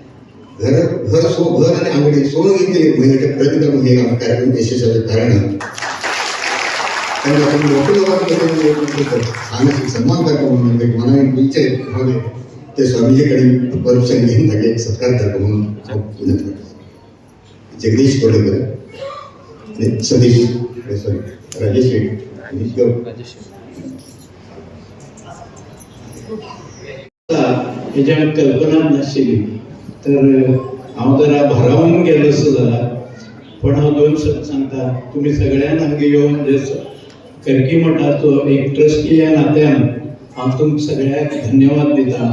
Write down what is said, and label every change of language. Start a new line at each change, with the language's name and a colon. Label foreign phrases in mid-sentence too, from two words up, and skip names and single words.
Marathi: घर आणि अंगडी सोडून घेतले महिन्याचे प्रयत्न करून हे कार्यक्रम यशस्वी कारण सामाजिक सन्मान करतो म्हणून मनाने इच्छा ते स्वामीजीकडे परमिशन घेऊन तागे एक सत्कार करतो म्हणून जगदीश कोडेकर आणि सतीश सॉरी राजेश
Konkani: हेज्या कल्पना नाशिल्ली तर हांव जरा भारावून गेलो सुद्दां पण हांव दोन शब्द सांगता. तुमी सगळ्यांक आमगे येवन खरकी मठाचो एक ट्रस्टी ह्या नात्यान हांव तुमकां सगळ्यांक धन्यवाद दिता.